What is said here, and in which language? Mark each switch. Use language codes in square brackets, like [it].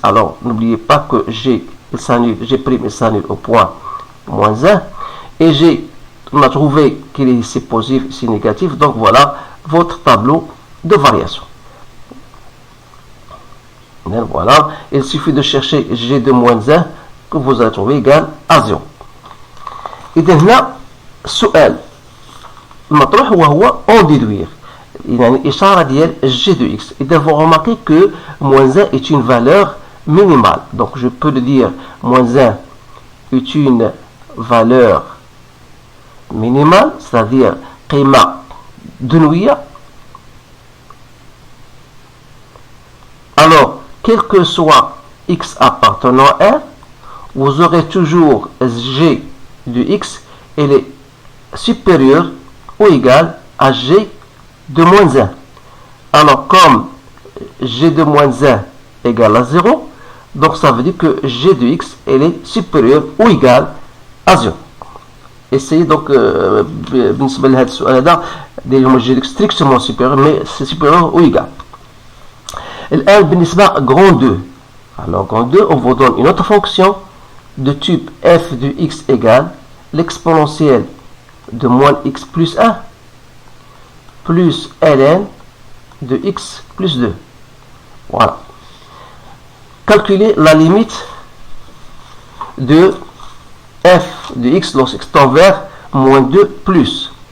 [fr] alors n'oubliez pas que g' s'annule au point moins 1, et on a trouvé qu'il est ici positif, ici négatif, donc voilà votre tableau de variation. Et voilà, il suffit de chercher g de moins 1 que vous allez trouver égal à 0. [ar] إذا هنا السؤال المطروح وهو [fr] en déduire, [ar] يعني إشارة ديال [fr] g de x. [ar] إذا [fr] vous remarquez que moins 1 est une valeur minimale, donc je peux le dire moins 1 est une valeur minimale, c'est-à-dire قيمة de Nouilla. Alors, quel que soit x appartenant à R, vous aurez toujours g de x, elle est supérieure ou égale à g de moins 1. Alors, comme g de moins 1 égale à 0, donc ça veut dire que g de x, elle est supérieure ou égale à 0. Essayez donc, [ar] بالنسبة لهذا السؤال هذا ديروا [fr] g strictement supérieur, mais c'est supérieur ou égal. [ar] الآن بالنسبة grand 2. [fr] Alors grand 2, on vous donne une autre fonction de type f de x égale l'exponentielle de moins x plus 1 plus ln de x plus 2. Voilà. Calculer la limite de f de x lorsque x tend vers moins 2 plus.